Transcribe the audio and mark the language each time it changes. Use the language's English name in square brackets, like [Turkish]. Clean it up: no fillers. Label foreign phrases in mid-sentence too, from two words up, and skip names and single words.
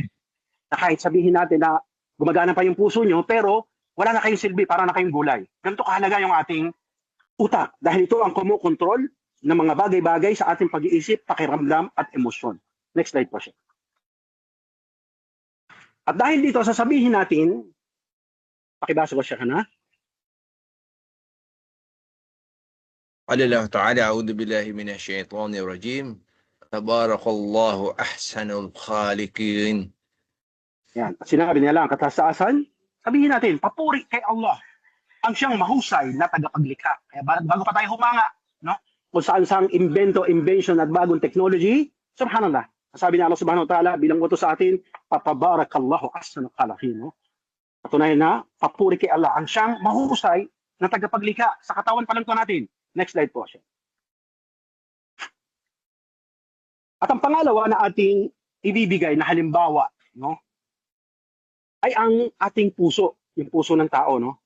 [Filipino] Na kahit sabihin natin na gumagana pa yung puso nyo, pero wala na kayong silbi, para na kayong gulay. Ganito kahalaga yung ating utak dahil ito ang kumukontrol ng mga bagay-bagay sa ating pag-iisip, pakiramdam at emosyon. [English] Next slide [Filipino] po siya. At dahil dito, sasabihin natin, pakibasa ko siya na. [Arabic] قال الله تعالى أعوذ بالله من الشيطان الرجيم تبارك الله أحسن الخالقين. [Filipino] Yan. Sinabi nila ang katasaasan, sabihin natin, papuri kay Allah, ang siyang mahusay na tagapaglikha. Kaya bago pa tayo humanga, no? Kung saan invention at bagong technology, subhanallah. Sabi ni Allah [Arabic] سبحانه وتعالى, [Filipino] bilang utos sa atin, [Arabic] فتبارك الله أحسن الخالقين, [Filipino] no? Patunayan na, papuri kay Allah, ang siyang mahusay na tagapaglikha sa katawan pa lang ito natin. [English] Next slide [Filipino] po siya. At ang pangalawa na ating ibibigay na halimbawa, no, ay ang ating puso, yung puso ng tao, no?